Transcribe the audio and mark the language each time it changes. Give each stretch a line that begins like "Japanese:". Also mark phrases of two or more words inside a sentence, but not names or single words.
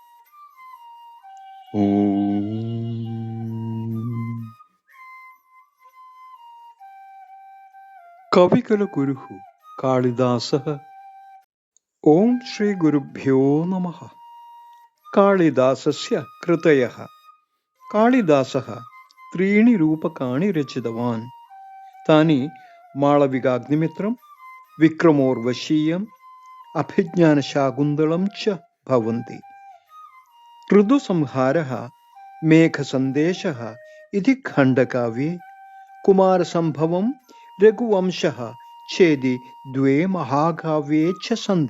Sanskrit: ഓം കവികുലഗുരുഃ കാളിദാസഃ. ഓം ശ്രീ ഗുരുഭ്യോ നമഃ. കാളിദാസസ്യ കൃതയഃ. കാളിദാസഃ त्रीणि रूपकाणि रचितवान्. तानि माळविकाग्निमित्रं, विक्रमोर्वशीयम्, अभिज्ञानशाकुन्तलं च भवन्ति. ऋतुसंहारः, मेघसन्देशः इति खण्डकाव्ये, कुमारसम्भवं, रघुवंशः चेति द्वे महाकाव्ये च सन्ति.